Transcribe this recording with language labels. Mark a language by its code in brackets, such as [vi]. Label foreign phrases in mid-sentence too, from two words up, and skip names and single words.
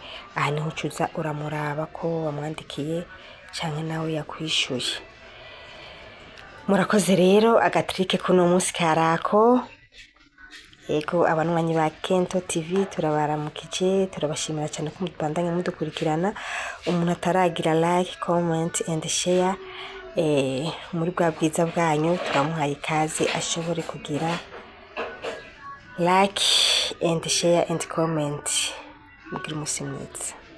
[rn] Aha niho ucuza uramuraba ko wamwandikiye canke nawe yakwishuye. Murakoze rero, agatrike kuno munsi karako. Ego abanwanyi ba Kento TV turabaramukije, turabashimira cyane ko mubandanya mudukurikirana. Umuntu ataragira [en] like, comment and share [rn] muri bwa bwiza bwanyu, turamuhaye ikaze ashobore kugira [en] like and share and comment. [rn] Mugira umunsi mwiza.